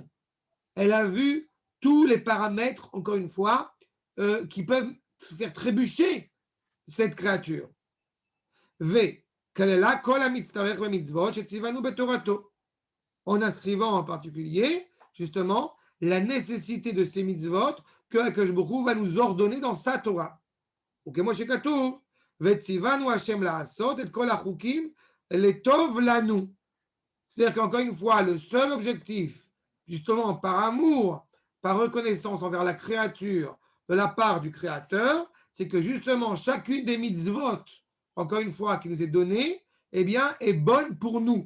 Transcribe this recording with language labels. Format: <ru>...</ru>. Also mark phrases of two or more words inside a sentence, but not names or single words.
<fr>Elle a vu tous les paramètres, encore une fois, qui peuvent faire trébucher cette créature. V. En inscrivant en particulier, justement, la nécessité de ces mitzvot que</fr> <he>הקדוש ברוך הוא</he> <fr>va nous ordonner dans sa Torah.</fr> <he>וכמו שכתוב, וציוונו השם לעשות את כל החוקים לטוב לנו.</he> <fr>C'est-à-dire qu'encore une fois, le seul objectif, justement par amour, par reconnaissance envers la créature de la part du Créateur, c'est que justement chacune des mitzvot, encore une fois, qui nous est donnée, eh bien, est bonne pour nous.</fr>